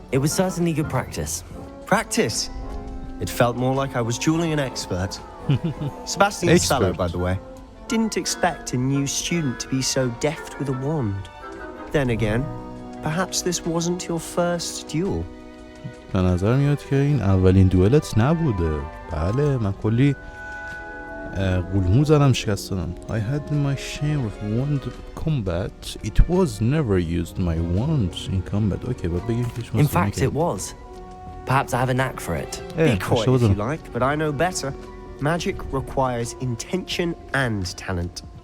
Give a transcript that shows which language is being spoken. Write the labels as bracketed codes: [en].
[en] It was certainly good practice. Practice. It felt more like I was dueling an expert. Sebastian Expert. Sallow, by the way, didn't expect a new student to be so deft with a wand. Then again, perhaps this wasn't your first duel. [fa] به نظر میاد که این اولین دوئلت نبوده. بله من کلی قلمو زدم شکست دادم. [en] I had my share of wand combat. It was never used my wand in combat. [fa] اوکی باید بگیم که شما [en] In fact, it was. Perhaps I have a knack for it. Be coy if you like, but I know better. Magic requires intention and talent.